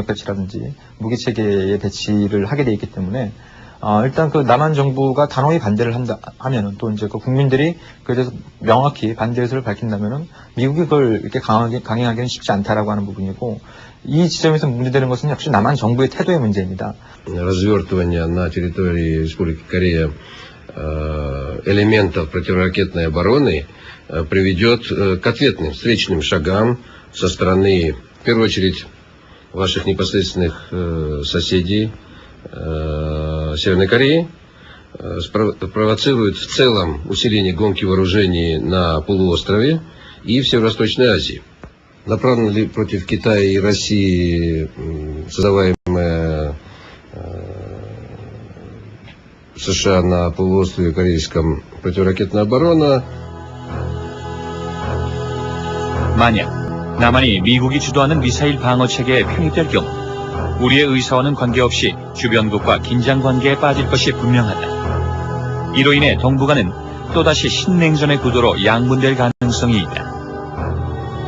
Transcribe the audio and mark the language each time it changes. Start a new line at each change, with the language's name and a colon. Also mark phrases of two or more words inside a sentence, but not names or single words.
Korean: 배치라든지 무기 체계의 배치를 하게 돼 있기 때문에 일단 남한 정부가 단호히 반대를 하면은 또 이제 국민들이 그에 대해서 명확히 반대 의사를 밝힌다면은 미국이 그걸 이렇게 강행하기는 쉽지 않다라고 하는 부분이고 이 지점에서 문제되는 것은 역시 남한 정부의 태도의 문제입니다.
Russian: Развертывание на территории Республики Корея элементов противоракетной обороны приведет к ответным встречным шагам со стороны, в первую очередь, ваших непосредственных соседей Северной Кореи, провоцирует в целом усиление гонки вооружений на полуострове и в Северо-Восточной Азии. Направлена ли против Китая и России создаваемая США на полуострове корейском противоракетная оборона?
Korean: 만약 남한이 미국이 주도하는 미사일 방어 체계에 편입될 경우 우리의 의사와는 관계없이 주변국과 긴장 관계에 빠질 것이 분명하다. 이로 인해 동북아는 또다시 신냉전의 구도로 양분될 가능성이 있다.